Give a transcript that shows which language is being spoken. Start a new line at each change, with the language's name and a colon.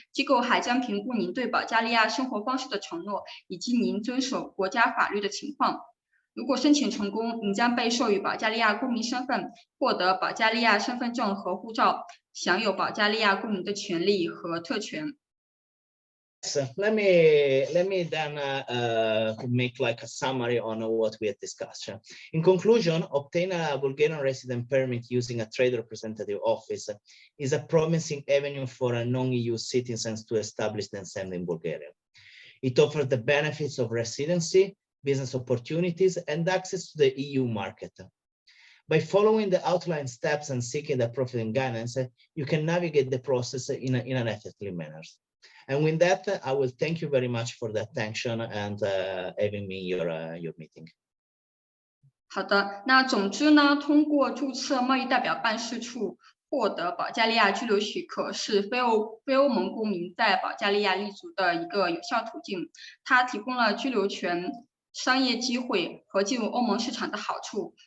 Chinese: 机构还将评估您对保加利亚生活方式的承诺，以及您遵守国家法律的情况。如果申请成功，您将被授予保加利亚公民身份，获得保加利亚身份证和护照，享有保加利亚公民的权利和特权。
English: So let me then make like a summary on what we had discussed. In conclusion, obtain a Bulgarian resident permit using a trade representative office is a promising avenue for non-EU citizens to establish themselves in Bulgaria. It offers the benefits of residency, business opportunities, and access to the EU market. By following the outlined steps and seeking the appropriate guidance, you can navigate the process in an effective manner. And with that, I will thank you very much for the attention and having me in your meeting.
Chinese: 好的，那总之呢，通过注册贸易代表办事处获得保加利亚居留许可是非欧盟公民在保加利亚立足的一个有效途径。它提供了居留权、商业机会和进入欧盟市场的好处。